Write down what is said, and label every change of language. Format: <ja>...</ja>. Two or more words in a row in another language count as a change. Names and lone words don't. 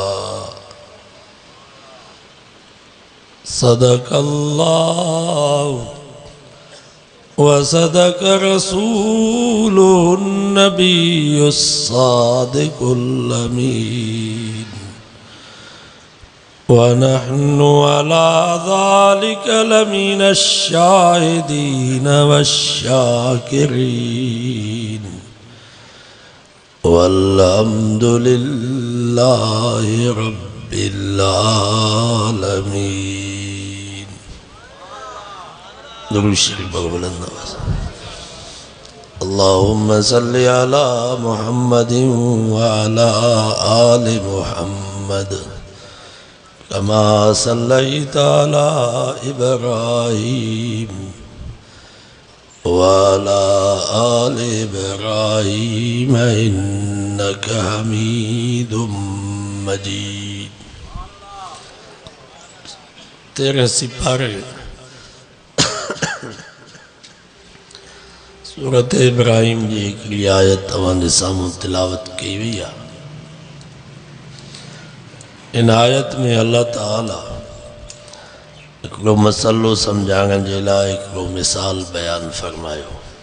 <ar>صدق الله وصدق رسوله النبي الصادق الأمين ونحن على ذلك لمن الشاهدين والشاكرين والحمد لله رب العالمين.</ar> <sd>दुरूद शरीफ बुलंद आवाज़।</sd> <ar>اللهم صل على محمد وعلى آل محمد كما صليت على إبراهيم وعلى آل إبراهيم إنك حميد مجيد.</ar> <sd>13 सिपारे सूरत इब्राहिम जी हिकिड़ी आयत तव्हांजे साम्हूं तिलावत कई वई आहे। इन आयत में अल्लाह ताला हिकिड़ो मसलो सम्झाइण जे लाइ हिकिड़ो मिसाल बयान फरमायो।</sd>